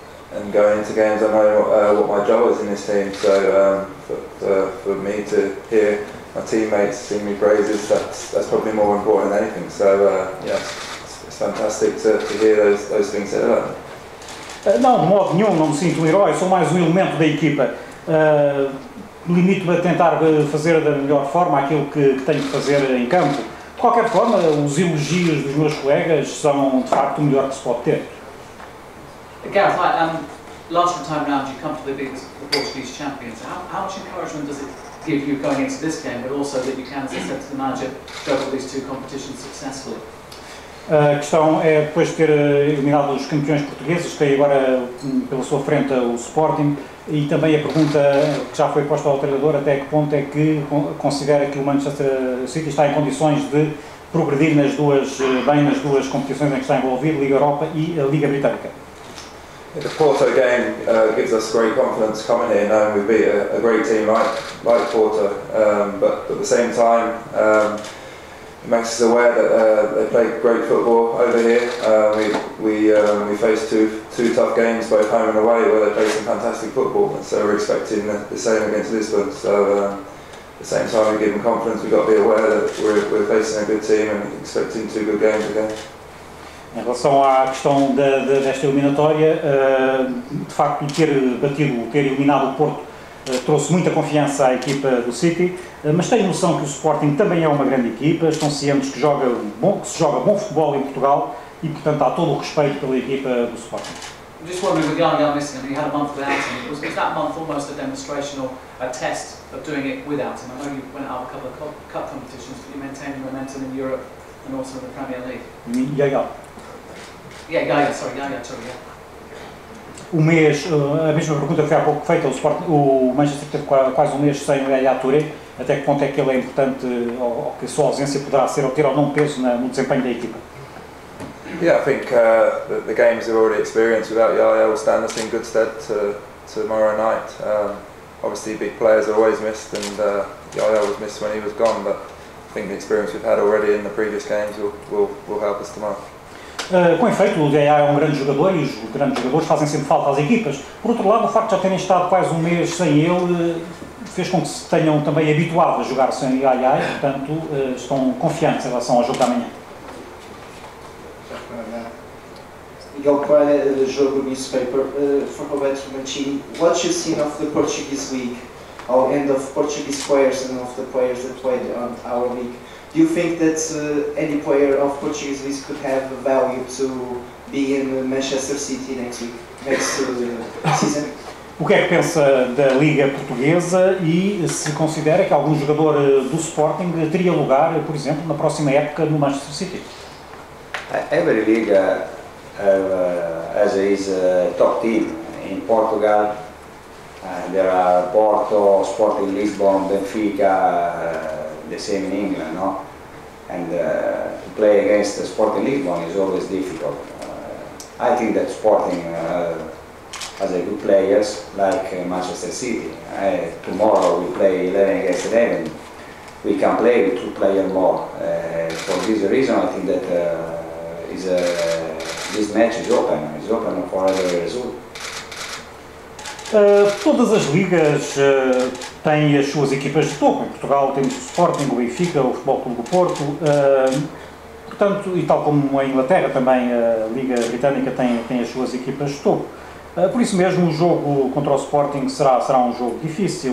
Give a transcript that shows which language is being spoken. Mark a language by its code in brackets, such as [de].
[en] And going into games, I know what my job is in this team. So for me to hear my teammates sing me praises. That's probably more important than anything. So yeah, it's fantastic to hear those things said about me. [pt] Não, de modo nenhum, não me sinto um herói, sou mais um elemento da equipa. Limito-me a tentar fazer da melhor forma aquilo que tenho que fazer em campo. De qualquer forma, os elogios dos meus colegas são de facto o melhor que se pode ter. [en] Gareth, last time round you comfortably beat the Portuguese champions. How much encouragement does it give you going into this game, but also that you can, as I said to the manager, juggle these two competitions successfully? [pt] A questão é, depois de ter eliminado os campeões portugueses, tem agora pela sua frente o Sporting, e também a pergunta que já foi posta ao treinador, até que ponto é que considera que o Manchester City está em condições de progredir bem nas duas competições em que está envolvido, Liga Europa e a Liga Britânica. [en] The Porto game gives us great confidence coming here, knowing we beat a great team like Porto, but at the same time it makes us aware that they play great football over here. We face two tough games, both home and away, where they play some fantastic football, and so we're expecting the same against Lisbon. So at the same time we give them confidence, we've got to be aware that we're facing a good team and expecting two good games again. [pt] Em relação à questão desta eliminatória, de facto ter eliminado o Porto trouxe muita confiança à equipa do City, mas tenho noção que o Sporting também é uma grande equipa, estão cientes que se joga bom futebol em Portugal e, portanto, há todo o respeito pela equipa do Sporting. [en] Just wondering, with Jan missing him, you had a month without him. Was that month almost a demonstration or a test of doing it without him? I know you went out a couple of cup competitions, but you maintained the momentum in Europe and also in the Premier League. Yeah, sorry. [pt] O mês, a mesma pergunta que foi há pouco feita, o Manchester teve quase um mês sem o Yaya Touré, até que ponto é que ele é importante, ou que a sua ausência poderá ter ou não peso no desempenho da equipa? [en] Yeah, I think the games we've already experienced without Yaya will stand us in good stead tomorrow night. Obviously big players are always missed, and Yaya was missed when he was gone, but I think the experience we've had already in the previous games will help us tomorrow. [pt] Com efeito, o Yaya é um grande jogador e os grandes jogadores fazem sempre falta às equipas. Por outro lado, o facto de já terem estado quase um mês sem ele fez com que se tenham também habituado a jogar sem Yaya e, portanto, estão confiantes em relação ao jogo da manhã. [en] Miguel Coelho, the Jogo newspaper, for Roberto Mancini. What you've seen of the Portuguese league, and of Portuguese players and of the players that played on our league? Do you think that any player of Portuguese league could have value to be in Manchester City next season? [pt] O que é que pensa da Liga Portuguesa e se considera que algum jogador do Sporting teria lugar, por exemplo, na próxima época no Manchester City? [en] Every league has its top team. In Portugal there are Porto, Sporting Lisbon, Benfica, the same in England, no? And to play against Sporting Lisbon is always difficult. I think that Sporting has a good players like Manchester City. Tomorrow we play 11 against 11. We can play with 2 players more. For this reason, I think that this match is open. It's open for every result. [pt] Todas as ligas têm as suas equipas de topo. Em Portugal temos o Sporting, o Benfica, o Futebol Clube do Porto, portanto, e tal como em Inglaterra também a Liga Britânica tem as suas equipas de topo. Por isso mesmo o jogo contra o Sporting será um jogo difícil.